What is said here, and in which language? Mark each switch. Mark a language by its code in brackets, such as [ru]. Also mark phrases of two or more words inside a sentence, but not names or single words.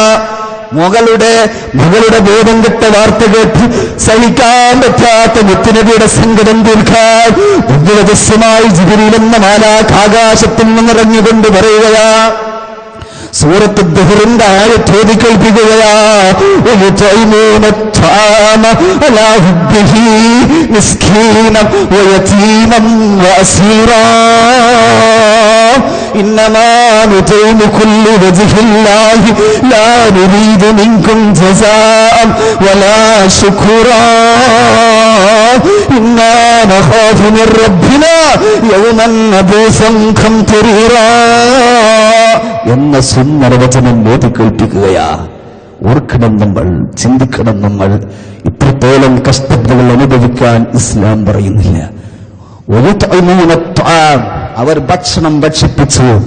[ml] മകളുടെ ബോധം കെട്ട വാർത്ത കേട്ട് സഹിക്കാൻ പറ്റാത്ത മുത്തുനബിയുടെ സങ്കടം തീർക്കാൻ ഉദ്യോഗസ്ഥമായി ജിബ്രീൽ എന്ന മാലാഖ് ആകാശത്തിൽ നിന്നിറങ്ങിക്കൊണ്ട് പറയുകയാ. സൂറത്ത് ദുഹറിന്റെ ആയത്ത് ഓതി കേൾപ്പിക്കുകയാ. [ar] إنما نطعمكم لوجه الله لا نريد منكم جزاء ولا شكورا إنا نخاف من ربنا يوما عبوسا قمطريرا [ml] എന്ന സുന്ദരവചനം ഓതി കേൾപ്പിക്കുകയാ. ഓർക്കണം, നമ്മൾ ചിന്തിക്കണം, നമ്മൾ ഇത്രത്തോളം കഷ്ടതകൾ അനുഭവിക്കാൻ ഇസ്ലാം പറയുന്നില്ല. അവർ ഭക്ഷണം ഭക്ഷിപ്പിച്ചു.